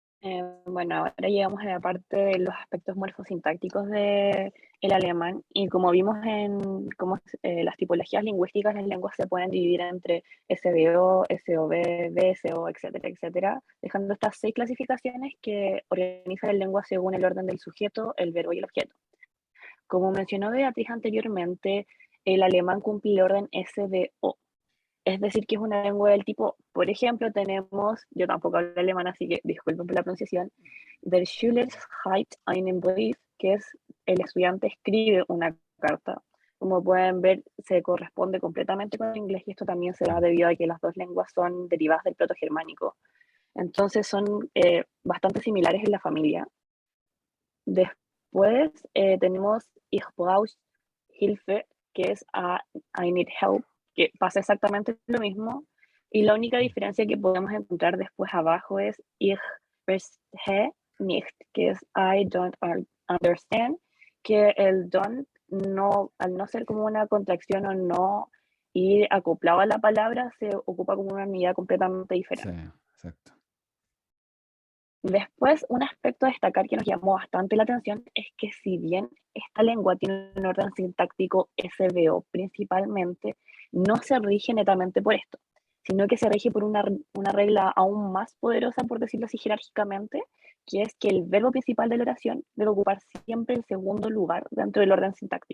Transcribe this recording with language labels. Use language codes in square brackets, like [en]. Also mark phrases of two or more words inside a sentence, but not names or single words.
[es] Bueno, ahora llegamos a la parte de los aspectos morfosintácticos del alemán, y como vimos en las tipologías lingüísticas, las lenguas se pueden dividir entre SVO, SOV, VSO, etcétera, etcétera, dejando estas 6 clasificaciones que organizan la lengua según el orden del sujeto, el verbo y el objeto. Como mencionó Beatriz anteriormente, el alemán cumple el orden SVO. Es decir, que es una lengua del tipo, por ejemplo, tenemos, yo tampoco hablo alemán, así que disculpen por la pronunciación, [de] der Schüler schreibt einen Brief, [es] que es el estudiante escribe una carta. Como pueden ver, se corresponde completamente con el inglés, y esto también se da debido a que las dos lenguas son derivadas del protogermánico. Entonces son bastante similares en la familia. Después tenemos [de] Ich brauche Hilfe, [es] que es [en] I need help, [es] que pasa exactamente lo mismo, y la única diferencia que podemos encontrar después abajo es [de] Ich verstehe nicht, [es] que es [en] I don't understand, [es] que el don't, no, al no ser como una contracción o no ir acoplado a la palabra, se ocupa como una unidad completamente Sí, diferente. exacto. Después, un aspecto a destacar que nos llamó bastante la atención es que si bien esta lengua tiene un orden sintáctico SVO principalmente, no se rige netamente por esto, sino que se rige por una regla aún más poderosa, por decirlo así jerárquicamente, que es que el verbo principal de la oración debe ocupar siempre el segundo lugar dentro del orden sintáctico.